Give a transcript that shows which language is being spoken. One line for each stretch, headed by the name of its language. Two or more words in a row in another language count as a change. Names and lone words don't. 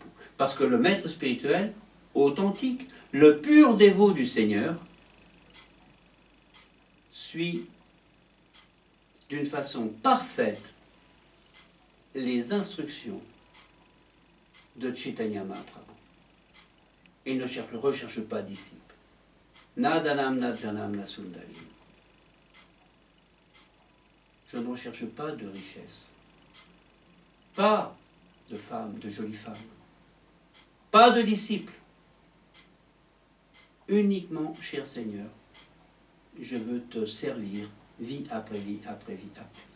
French: Parce que le maître spirituel, authentique, le pur dévot du Seigneur, suit d'une façon parfaite les instructions de Chaitanya Mahaprabhu. Il ne recherche pas disciples.
Sanskrit: न धनं न जनं न सुन्दरीं.
French: Je ne recherche pas de richesse. Pas de femmes, de jolies femmes. Pas de disciples. Uniquement, cher Seigneur, je veux te servir vie après vie après vie après vie.